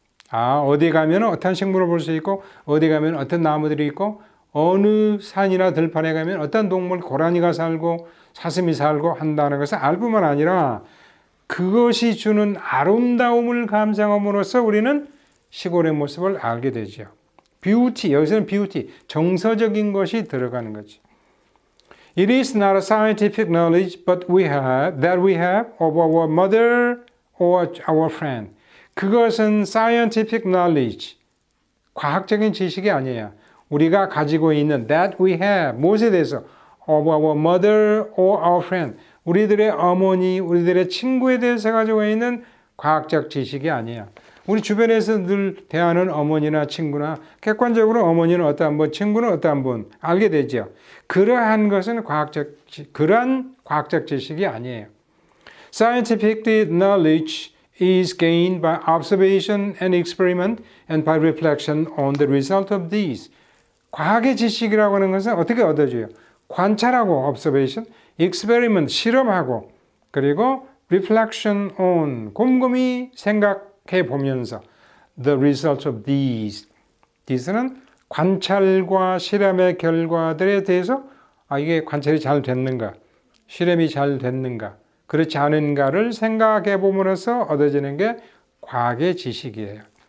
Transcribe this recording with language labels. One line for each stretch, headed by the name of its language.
Korean: 어디 가면 어떤 식물을 볼 수 있고 어디 가면 어떤 나무들이 있고 어느 산이나 들판에 가면 어떤 동물, 고라니가 살고 사슴이 살고 한다는 것을 알 뿐만 아니라 그것이 주는 아름다움을 감상함으로써 우리는 시골의 모습을 알게 되죠. beauty, 여기서는 beauty, 정서적인 것이 들어가는 거죠.
English: It is not a scientific knowledge that we have of our mother or our friend.
Korean: 그것은
English: scientific knowledge,
Korean: 과학적인 지식이 아니에요. 우리가 가지고 있는
English: that we have,
Korean: 무엇에 대해서
English: of our mother or our friend,
Korean: 우리들의 어머니, 우리들의 친구에 대해서 가지고 있는 과학적 지식이 아니에요. 우리 주변에서 늘 대하는 어머니나 친구나 객관적으로 어머니는 어떠한 분, 친구는 어떠한 분 알게 되죠. 그러한 것은 그러한 과학적 지식이 아니에요.
English: Scientific knowledge is gained by observation and experiment and by reflection on the result of these.
Korean: 과학의 지식이라고 하는 것은 어떻게 얻어져요? 관찰하고 observation, experiment, 실험하고 그리고
English: reflection on,
Korean: 곰곰이 생각해 보면서
English: the results of these.
Korean: these는 관찰과 실험의 결과들에 대해서 이게 관찰이 잘 됐는가, 실험이 잘 됐는가, 그렇지 않은가를 생각해 보면서 얻어지는 게 과학의 지식이에요.